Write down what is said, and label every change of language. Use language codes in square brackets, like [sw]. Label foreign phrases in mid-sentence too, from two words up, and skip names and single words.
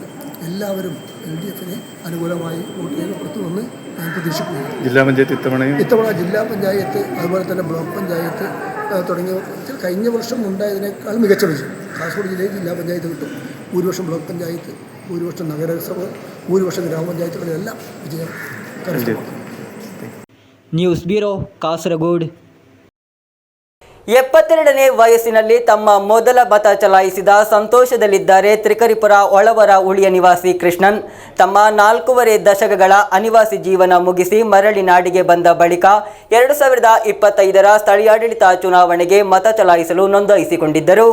[ml] എല്ലാവരും LDFന് അനുകൂലമായി വോട്ട് രേഖപ്പെടുത്തുമെന്ന് ഞാൻ പ്രതീക്ഷിക്കുന്നു. ജില്ലാ പഞ്ചായത്ത് ഇത്തവണ ജില്ലാ പഞ്ചായത്ത് അതുപോലെ തന്നെ ബ്ലോക്ക് പഞ്ചായത്ത് തുടങ്ങിയ കഴിഞ്ഞ വർഷം ഉണ്ടായതിനേക്കാൾ മികച്ച വിജയം കാസർഗോഡ് ജില്ലയിൽ ജില്ലാ പഞ്ചായത്ത് കിട്ടും. ഭൂരിപക്ഷം ബ്ലോക്ക് പഞ്ചായത്ത്, ഭൂരിപക്ഷം നഗരസഭ, ഭൂരിപക്ഷം ഗ്രാമപഞ്ചായത്തുകളിലെല്ലാം വിജയം കരസ്ഥമാക്കും. [en] News Bureau, [kn] ಕಾಸರಗೋಡು. 72ನೇ ವಯಸ್ಸಿನಲ್ಲಿ ತಮ್ಮ ಮೊದಲ ಮತ ಚಲಾಯಿಸಿದ ಸಂತೋಷದಲ್ಲಿದ್ದಾರೆ ತ್ರಿಕರಿಪುರ ಒಳವರ ಉಳಿಯ ನಿವಾಸಿ ಕೃಷ್ಣನ್. ತಮ್ಮ 4.5 ದಶಕಗಳ ಅನಿವಾಸಿ ಜೀವನ ಮುಗಿಸಿ ಮರಳಿ ನಾಡಿಗೆ ಬಂದ ಬಳಿಕ 2025ರ ಸ್ಥಳೀಯಾಡಳಿತ ಚುನಾವಣೆಗೆ ಮತ ಚಲಾಯಿಸಲು ನೋಂದಾಯಿಸಿಕೊಂಡಿದ್ದರು.